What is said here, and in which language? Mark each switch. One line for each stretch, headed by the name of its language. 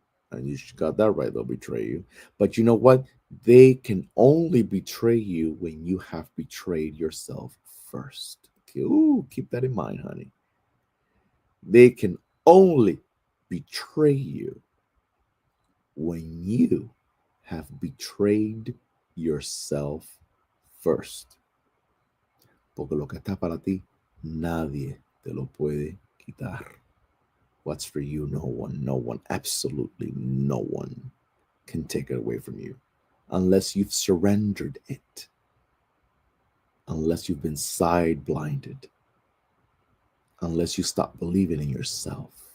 English: And you got that right, they'll betray you. But you know what? They can only betray you when you have betrayed yourself first. Ooh, keep that in mind, honey. They can only betray you when you have betrayed yourself first.
Spanish: Porque lo que está para ti, nadie te lo puede quitar.
English: What's for you, no one, absolutely no one can take it away from you unless you've surrendered it, unless you've been side blinded, unless you stop believing in yourself.